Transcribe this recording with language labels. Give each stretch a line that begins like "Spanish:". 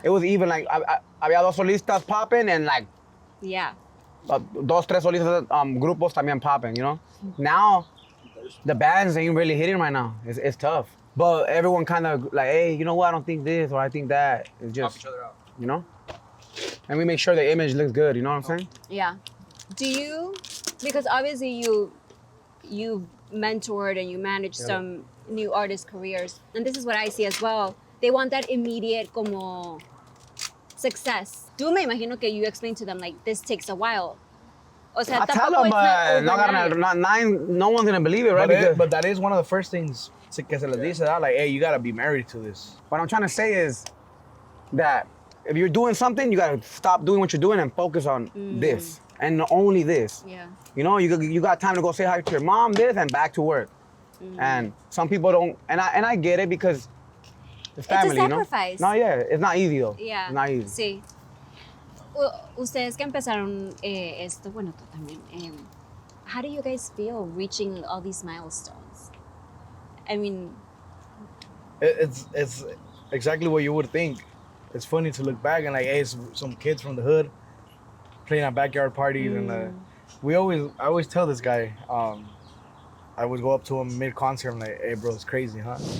English: it was even, like,
Spanish: había dos solistas
English: popping and like, Yeah.
Spanish: dos, tres solistas grupos también
English: popping, you know? Now, the bands ain't really hitting right now. It's tough. But everyone kind of like, hey, you know what? I don't think this or I think that. It's Help just, each other out. you know? And we make sure the image looks good, you know what I'm saying? Yeah. Do you, because obviously you mentored and you managed some new artist careers, and this is what I see as well. They want that immediate como success.
Spanish: Tú me imagino que
English: you explain to them like this takes a while.
Spanish: O sea,
English: I tell
Spanish: tampoco
English: them, it's not
Spanish: no,
English: overnight. not 9, no one's gonna believe it, right? But that is one of the first things
Spanish: que se les dice,
English: like, hey, you gotta be married to this. What I'm trying to say is that if you're doing something, you gotta stop doing what you're doing and focus on this and only this. Yeah. You know, you got time to go say hi to your mom, this, and back to work. And some people don't, and I get it because it's family, you know? sacrifice. No, yeah, it's not easy though. Yeah. It's not easy.
Spanish: Sí. Ustedes que empezaron esto, bueno, tú también.
English: How do you guys feel reaching all these milestones? I mean, It's exactly what you would think. It's funny to look back and like, hey, it's some kids from the hood playing at backyard parties, and I always tell this guy, I would go up to him mid concert, I'm like, hey, bro, it's crazy, huh?